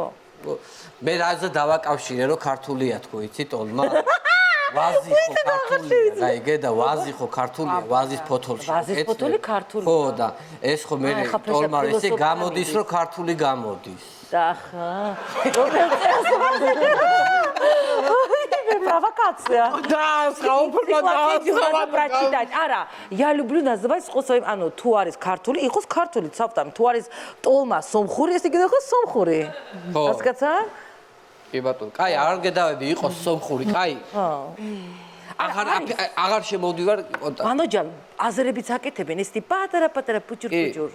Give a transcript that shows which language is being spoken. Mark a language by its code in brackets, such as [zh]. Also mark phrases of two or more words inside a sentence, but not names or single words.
[ka] მე რაზე დავაკავშირე რომ ქართულია თქო, იცი ტოლმა? ვაზი ხო ქართულია, გაიგე და ვაზი ხო ქართულია, ვაზის ფოთოლში. ვაზის ფოთოლი ქართულია. ხო და ეს ხო მე ტოლმა ესე გამოდის რომ ქართული გამოდის. და ხა. [ru] Провокация. Да, прочитать. Ара, я люблю называть способом, ну, [ka] თუ არის ქართული, იყოს ქართული, ცავტამ, თუ არის ტოლმა სომხური, ესე იგი იყოს სომხური. [hy] հասկացա? [ka] კი ბატონო, კაი, არ გედავები, იყოს სომხური, კაი. აღარ შემოვდივარ კონტაქტში. ბანოჯან, აზერებიც აკეთებენ ესეთი პატარა პუჭურ.